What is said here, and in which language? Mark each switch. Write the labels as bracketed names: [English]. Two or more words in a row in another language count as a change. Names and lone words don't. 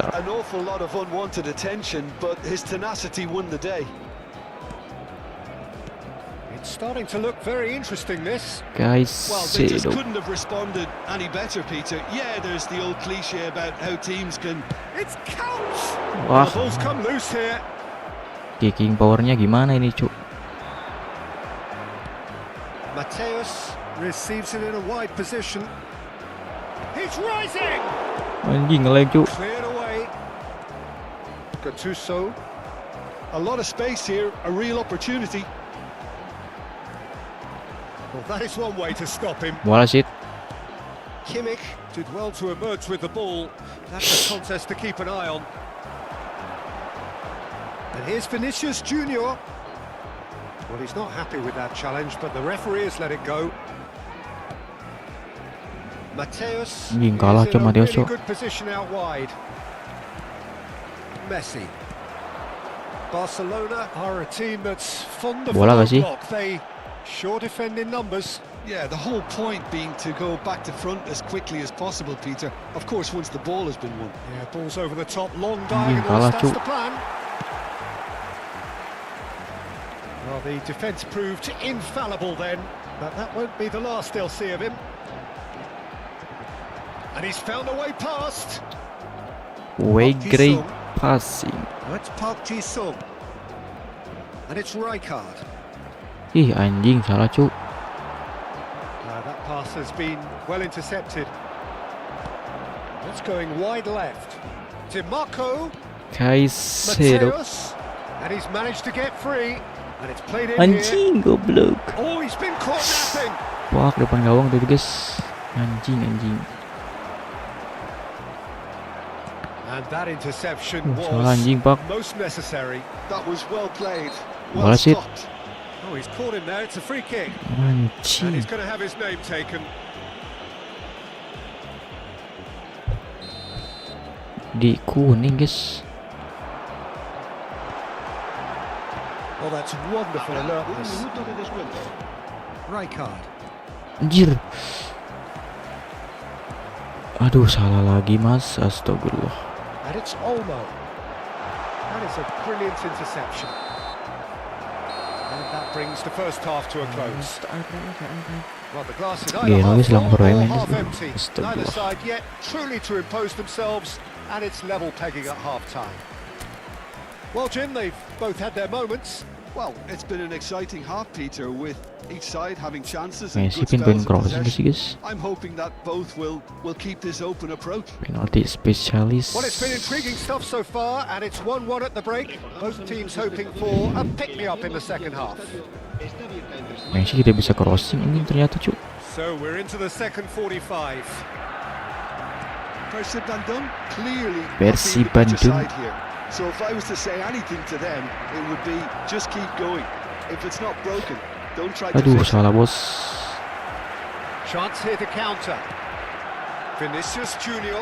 [English] with an awful lot of unwanted attention, but his tenacity won the day. It's starting to look very interesting, this. Guys, Well, they just [Indonesian] seru. [English] couldn't have responded any better, Peter. Yeah, there's the old cliche about how teams can... It's Kaos! [Indonesian] Wah, [English] The ball's come loose here. [Indonesian] kicking powernya gimana ini cuk? [English] Mateus receives it in a wide position. He's rising! [Indonesian] Anjing nge-lag cuk. [English] Cleared away. Gattuso. A lot of space here, a real opportunity. Well, that is one way to stop him. [Indonesian] Bola shit. [English] Kimmich did well to emerge with the ball. That's a contest to keep an eye on. And here's Vinicius Junior. Well, he's not happy with that challenge, but the referee has let it go. Mateus [Indonesian] Anjing, [English] is [Indonesian] kalah [English] in [Indonesian] cuma [English] a Mateus, really [Indonesian] Cok. [English] good position out wide. Messi. Barcelona are a team that's fond of [Indonesian] Bola [English] the [Indonesian] gak sih? [English] block. They sure defend in numbers. Yeah, the whole point being to go back to front as quickly as possible, Peter. Of course, once the ball has been won. Yeah, ball's over the top, long [Indonesian] Anjing, [English] diagonals, [Indonesian] kalah, [English] that's [Indonesian] Cuk. [English] the plan. Well, the defence proved infallible then, but that won't be the last they'll see of him. And he's found a way past. Way [Indonesian] Pake [English] great Sung. passing. That's Park Ji-sung. And it's Rijkaard. [Indonesian] Ih anjing salah cuk. [English] That pass has been well intercepted. That's going wide left. Dimarco, [Indonesian] Guys, seru. [English] Mateus, and he's managed to get free. And it's played in here. Anjing goblok. Oh, he's been caught napping. [Indonesian] Wah, depan gawang tuh guys. Anjing anjing. [English] And that interception [Indonesian] Salah [English] was [Indonesian] anjing pak. [English] most necessary. That was well played, [Indonesian] Bola [English] well shit. stopped. Oh, he's caught him there. It's a free kick. And [Indonesian] Anjing. [English] he's going to have his name taken. [Indonesian] Di kuning guys. [English] Oh, that's wonderful [Spanish] Un [English] alertness. [Spanish] minuto de descuento. [English] Rijkaard. [Indonesian] Anjir. Aduh salah lagi mas. Astagfirullah. [English] And it's Olmo. That is a brilliant interception. And that brings the first half to a close. Well, the glass is [Indonesian] Iya, [English] either half [Indonesian] nulis lang [English] full or [Indonesian] permainan. [English] half empty. Neither [Indonesian] Astagfirullah. [English] side yet truly to impose themselves, and it's level pegging at half-time. Well, Jim, they've both had their moments. Well, it's been an exciting half, Peter, with each side having chances and Messi good pin spells of [Indonesian] crossing sih [English] possession. guys. I'm hoping that both will keep this open approach. [Indonesian] Penalti spesialis. [English] Well, it's been intriguing stuff so far, and it's 1-1 at the break. Both teams hoping for a pick-me-up in the second half. [Spanish] Está abierta entre Selalu. [Indonesian] Messi tidak bisa crossing anjing ternyata cuk. [English] So we're into the second 45. Persib Bandung clearly Persib being the better Bandung. side here. So if I was to say anything to them, it would be just keep going. If it's not broken, don't try to [Indonesian] Aduh [English] fix it. [Indonesian] salah bos. [English] Chance here to counter. Vinicius Junior.